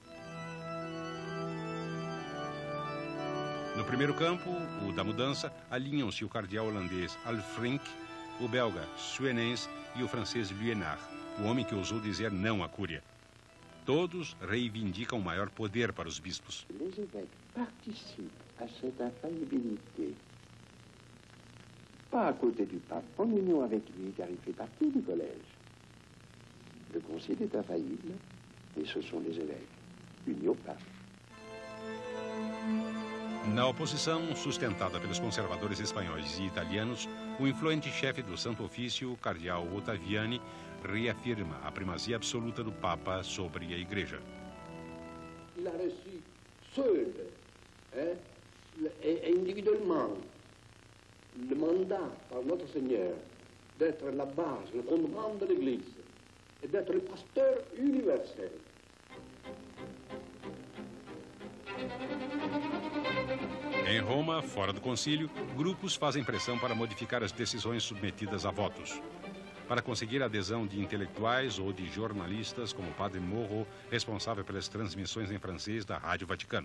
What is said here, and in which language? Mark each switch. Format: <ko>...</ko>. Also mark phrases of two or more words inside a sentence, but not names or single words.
<pt>No primeiro campo, o da mudança, alinham-se o cardeal holandês Alfrink, o belga Suenens e o francês Liénard, o homem que ousou dizer não à cúria. Todos reivindicam maior poder para os bispos.</pt> <fr>Les évêques participent à cette infaillibilité. Pas à côté du pape, en union avec lui, car il fait partie du collège. Le concile est infaillible, et ce sont les évêques, unis au pape.</fr> <pt>Na oposição, sustentada pelos conservadores espanhóis e italianos, o influente chefe do Santo Ofício, cardeal Ottaviani, reafirma a primazia absoluta do Papa sobre a Igreja.</pt> <fr>Il a reçu seul, individuellement, le mandat par notre Seigneur d'être la base, le fondement de l'Église et d'être le pasteur universel.</fr> <pt>Em Roma, fora do concílio, grupos fazem pressão para modificar as decisões submetidas a votos. Para conseguir a adesão de intelectuais ou de jornalistas, como o padre Moreau, responsável pelas transmissões em francês da Rádio Vaticano.</pt>